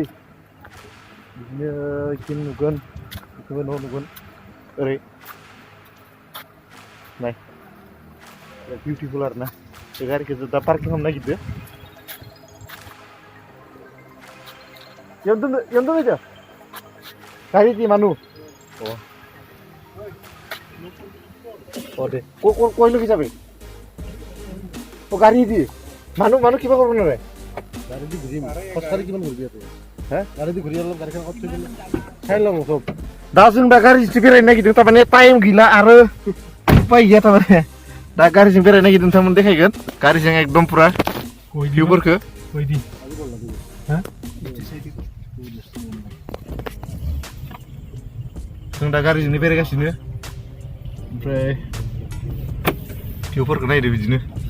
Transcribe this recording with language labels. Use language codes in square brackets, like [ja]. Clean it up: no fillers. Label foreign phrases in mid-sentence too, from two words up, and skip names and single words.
[brx] बिदिनो बिथिं नुगोन, बिथिंबो न' नुगोन ओरै नाय, बिउटिफुल आरो ना। बे गारिखौ दा पार्किं खालामनो नागिरदो। इयावनो दोनदो गारि दि मानु। दे [as] কই লগি যাবে ও গাড়ী দি মানুহ কিবা কৰিব নোৱাৰে গাড়ী দি ঘূৰিম খোজকাঢ়ি কিমান ঘূৰিবি তই হে গাড়ী দি ঘূৰি অলপ গাড়ীখন ক'ত থৈ দিলে চাই ল'ম চব [brx] दा जों दा गारिजों बेरायनो नागिरदों थारमाने टाइम गैला आरो उपाय गैया थारमाने दा गारिजों बेरायनो नागिरदों नोंथांमोन देखायगोन गारिजों एकदम पुरा भिउफोरखौ जों दा गारिजोंनो बेरायगासिनो ओमफ्राय भिउफोरखौ नायदो बिदिनो